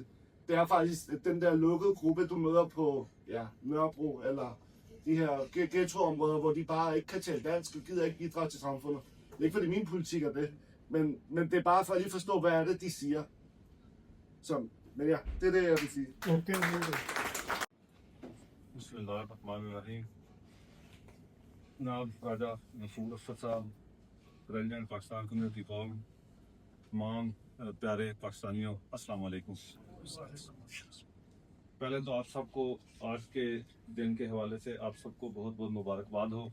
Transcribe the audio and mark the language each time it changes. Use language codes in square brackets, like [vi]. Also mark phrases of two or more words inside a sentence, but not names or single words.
[da] Det er faktisk den der lukkede gruppe, du møder på Nørrebro eller de her ghettoområder, hvor de bare ikke kan tale dansk og gider ikke bidrage til samfundet. Det er ikke fordi min politik er det, men det er bare for at lige forstå, hvad er det, de siger. Men ja, det er det, jeg vil sige. Okay. [ar] Bismillahirrahmanirrahim. [ur] جناب راجہ مسعود افسر صاحب، پریزیڈنٹ پاکستان کمیونٹی فورم، تمام پیارے پاکستانیوں، السلام علیکم۔ پہلے تو آپ سب کو آج کے دن کے حوالے سے آپ سب کو بہت بہت مبارکباد ہو۔